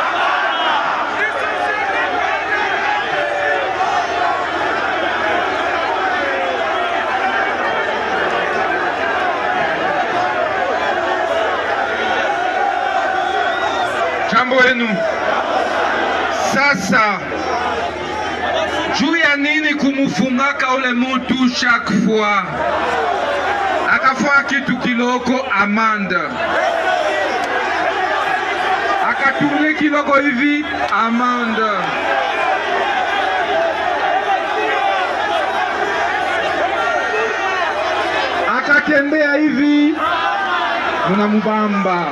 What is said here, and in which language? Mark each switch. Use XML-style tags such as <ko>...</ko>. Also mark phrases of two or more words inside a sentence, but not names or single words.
<sw>Jambo wenu. Sasa juu ya nini kumufungaka ule mutu</sw> <fr>chaque fois?</fr> <sw>Akafanya kitu kiloko amanda, akatumle kiloko hivi amanda. Akatembea hivi munamubamba.</sw>